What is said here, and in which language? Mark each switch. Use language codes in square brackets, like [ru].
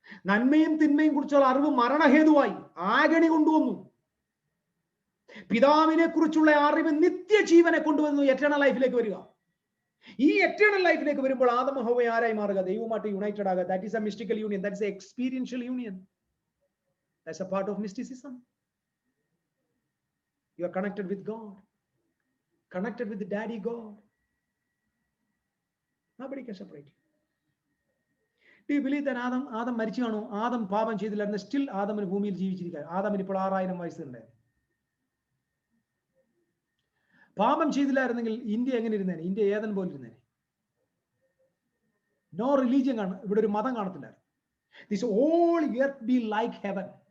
[ml] നന്മയും തിന്മയും കുറിച്ചുള്ള അറിവ് മരണഹേതുവായി ആഗണി കൊണ്ടുവന്നു. പിതാവിനെ കുറിച്ചുള്ള അറിവ് നിത്യജീവനെ കൊണ്ടുവന്നു, എറ്റേണൽ ലൈഫിലേക്ക് വരിക. ഈ എറ്റേണൽ ലൈഫിലേക്ക് വരുമ്പോൾ ആദം ഹവ്വ ആരായി മാറുക? ദൈവവുമായിട്ട് യുണൈറ്റഡ് ആകുക. [en] That is a mystical union. That is a experiential union. That's a part of mysticism. You are connected with God, connected with the Daddy God. Nobody can separate you. Do you believe that [ml] Adam മരിച്ചു കാണോ? ആദം പാപം ചെയ്തില്ലായിരുന്നു, still ആദമിന് ഭൂമിയിൽ ജീവിച്ചിരിക്കുക. ആദമിന് ഇപ്പോൾ 6000 വയസ്സുണ്ട്. പാപം ചെയ്തില്ലായിരുന്നെങ്കിൽ India എങ്ങനെ ഇരുന്നേനെ? India ഏതൻ പോലെ ഇരുന്നേനെ. No religion കാണും, ഇവിടെ ഒരു മതം കാണത്തില്ലായിരുന്നു. [en] This all earth be like heaven.